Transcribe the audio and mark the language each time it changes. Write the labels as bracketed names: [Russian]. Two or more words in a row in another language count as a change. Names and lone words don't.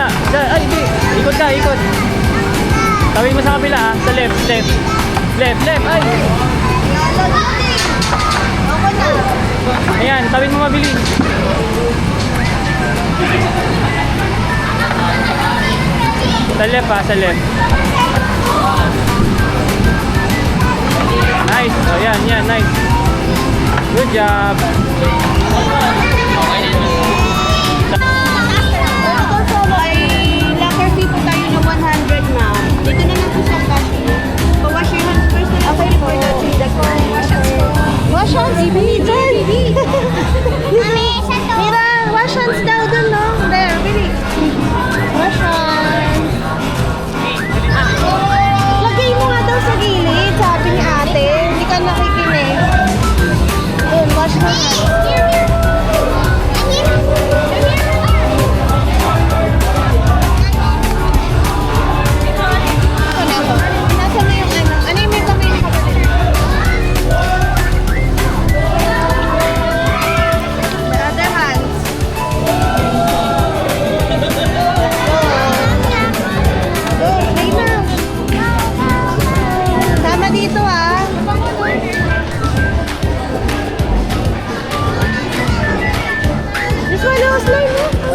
[Filipino] Dyan. Ay, hindi. Ikot ka, ikot. Tawid mo sa kabila, ha. Sa [English] left, left. Left, left. [Filipino] Ay. Ayan, tawid mo mabilis. Sa left, ha. Sa left. [English] Nice. Oh, yan, nice. Good job. [Filipino] Ako solo ay locker fee po tayo na 100 na. Dito na lang po sa cash. [English] Pa-wash your hands first [Filipino] na lang [English] okay, for the wash hands, Bibi. [Filipino] Mira, [English] wash hands [Filipino] daw dun, [English] no? There, Bibi. Wash hands. [Filipino] Lagay mo nga daw sa gilid, sabi ni ate. Hindi ka nakikinig. Dun, [English] wash hands. [Filipino] Nasa na yung ano? Ano yung may kamay na kapatid? [English] The other hands. Go, play [Filipino] na. Tama dito ah. [English] This one was slime [Filipino] mo.